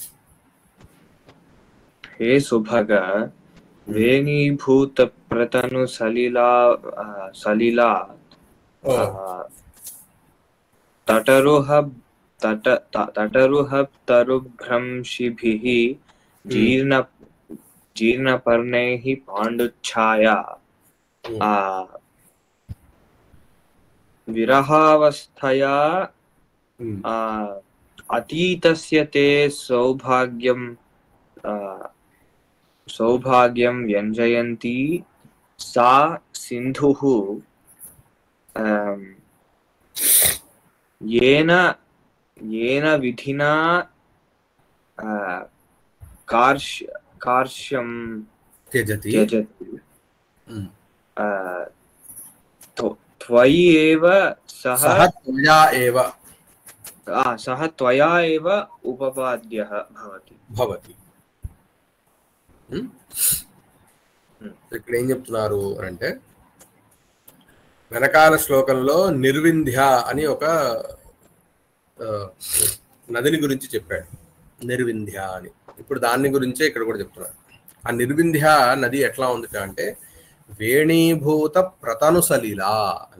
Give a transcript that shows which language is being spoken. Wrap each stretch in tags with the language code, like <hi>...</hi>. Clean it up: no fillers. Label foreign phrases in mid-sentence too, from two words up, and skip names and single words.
<sa>హే సుభగ వేణీభూత ప్రతనుసలిలా తటరుహ తరుభ్రంశిభిః జీర్ణపర్ణైః పాండుచ్ఛాయా విరహావస్థయా అతీతస్య తే సౌభాగ్యం వ్యంజయంతి सा सिन्धुः येन येन विधिना कार्श्यं त्यजति त्यजति त्वयि एव सः त्वया एव उपपाद्यः भवति.</sa> <te>ఇక్కడ ఏం చెప్తున్నారు అంటే వెనకాల శ్లోకంలో నిర్వింధ్య అని ఒక నదిని గురించి చెప్పాడు, నిర్వింధ్య అని. ఇప్పుడు దాని గురించే ఇక్కడ కూడా చెప్తున్నారు. ఆ నిర్వింధ్య నది ఎట్లా ఉంది అంటే</te> <sa>వేణీభూత ప్రతను సలీలా</sa> <te>అని.</te>